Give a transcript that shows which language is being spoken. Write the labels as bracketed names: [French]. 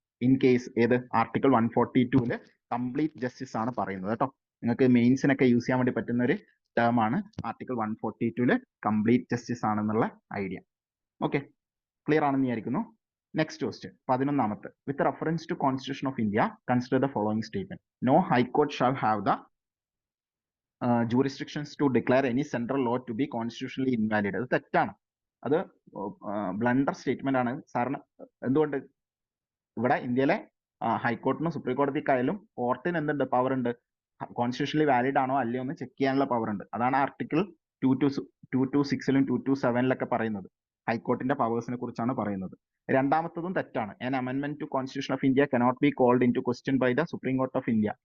[English] in case [Malayalam] article 142 complete justice ആണ് പറയുന്നത് കേട്ടോ. നിങ്ങൾക്ക് മെയിൻസിനൊക്കെ യൂസ് ചെയ്യാൻ വേണ്ടി പറ്റുന്ന ഒരു ടേം ആണ് ആർട്ടിക്കിൾ 142 കംപ്ലീറ്റ് ജസ്റ്റിസ് ആണെന്നുള്ള ഐഡിയ. ഓക്കെ, ക്ലിയർ ആണെന്ന് വിചാരിക്കുന്നു. [English] Next question 11th. With reference to constitution of India consider the following statement. No high court shall have the jurisdictions to declare any central law to be constitutionally invalid. [Malayalam] അത് തെറ്റാണ്. അത് blunder statement ആണ്. സാറിന് എന്തുകൊണ്ട് ഇവിടെ ഇന്ത്യയിലെ ഹൈക്കോർട്ടിനും സുപ്രീം കോടതിക്കായാലും കോർട്ടിന് എന്തുണ്ട്? Power ഉണ്ട്. കോൺസ്റ്റിറ്റ്യൂഷണലി വാലിഡ് ആണോ അല്ലയോ എന്ന് ചെക്ക് ചെയ്യാനുള്ള പവർ ഉണ്ട്. അതാണ് ആർട്ടിക്കിൾ 226 227 പറയുന്നത്. ഹൈക്കോർട്ടിന്റെ പവേഴ്സിനെ കുറിച്ചാണ് പറയുന്നത്. രണ്ടാമത്തതും തെറ്റാണ്. [English] An amendment to Constitution of India cannot be called into question by the Supreme Court of India.